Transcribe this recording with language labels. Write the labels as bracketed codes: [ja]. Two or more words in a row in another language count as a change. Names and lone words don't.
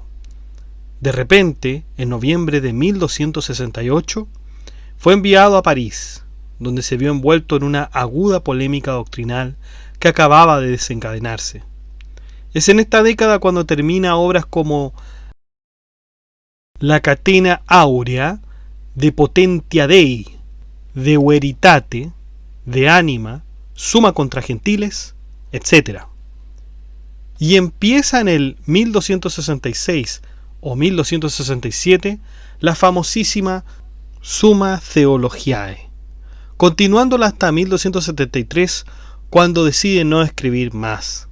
[es] De repente, en noviembre de 1268, fue enviado a París, donde se vio envuelto en una aguda polémica doctrinal que acababa de desencadenarse. Es en esta década cuando termina obras como La Catena Aurea, De Potentia Dei, De Veritate, De Anima, Summa contra Gentiles, etc. Y empieza en el 1266 o 1267 la famosísima Summa Theologiae, continuándola hasta 1273, cuando decide no escribir más.